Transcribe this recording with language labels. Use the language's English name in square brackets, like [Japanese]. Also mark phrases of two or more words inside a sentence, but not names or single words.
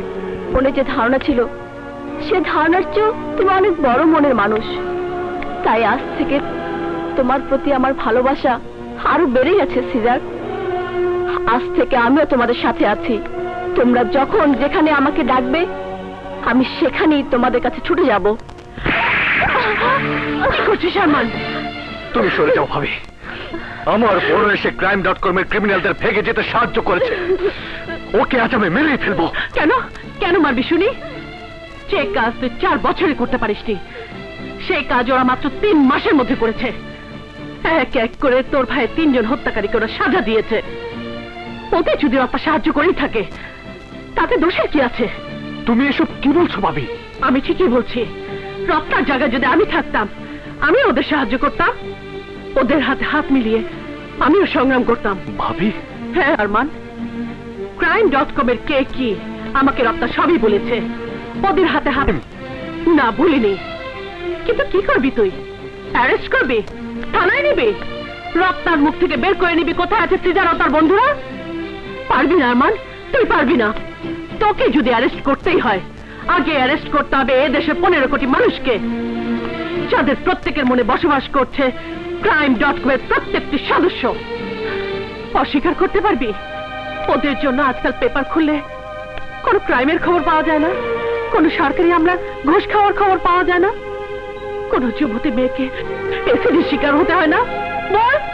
[Bangla] মনে যে ধারণা ছিল সে ধারণার চেয়েও তুমি অনেক বড় মনের মানুষ, তাই আজ থেকে তোমার প্রতি আমার ভালোবাসা আরো বেড়ে গেছে সিজার। আজ থেকে আমিও তোমাদের সাথে আছি। তোমরা যখন যেখানে আমাকে ডাকবে আমি সেখানেই তোমাদের কাছে ছুটে যাব। কি করছিস আরমান? তুমি সরে যাও ভাবি। আমার বড় এসে crime.com এর ক্রিমিনালদের ভেগে যেতে সাহায্য করেছে, ওকে আজ আমি মেরেই ফেলবো। কেন কেন মারবি শুনি? যে কাজ তুই 4 বছরে করতে পারিসনি সেই কাজ ওরা মাত্র 3 মাসের মধ্যে করেছে। এক এক করে তোর ভাইয়ের 3 জন হত্যাকারীকে ওরা সাজা দিয়েছে। ওতে যদি ওরা সাহায্য করেই থাকে তাতে দোষের কি আছে? তুমি এসব কি বলছো ভাবি? আমি ঠিকই বলছি। রপ্তার জায়গায় যদি আমি থাকতাম আমি ওদের সাহায্য করতাম, ওদের হাতে হাত মিলিয়ে আমিও সংগ্রাম করতাম। ভাবি? হ্যাঁ আরমান, crime.com এর কে কি আমাকে রপ্তা সবই বলেছে। ওদের হাতে হাত না বলিনি, কিন্তু কি করবি তুই? অ্যারেস্ট করবি, থানায় নিবি, রপ্তার মুখ থেকে বের করে নিবি কোথায় আছে সিজার ও তার বন্ধুরা? পারবি না আরমান, তুই পারবি না। তোকে যদি অ্যারেস্ট করতেই হয় আগে অ্যারেস্ট করতে হবে এ দেশে 15 কোটি মানুষকে, যাদের প্রত্যেকের মনে বসবাস করছে crime.com এর প্রত্যেকটি সদস্য। অস্বীকার করতে পারবি? ওদের জন্য আজকাল পেপার খুললে কোনো ক্রাইমের খবর পাওয়া যায় না, কোনো সরকারি আমরা ঘুষ খাওয়ার খবর পাওয়া যায় না, কোন যুবতী মেয়েকে এসিডের শিকার হতে হয় না। বল।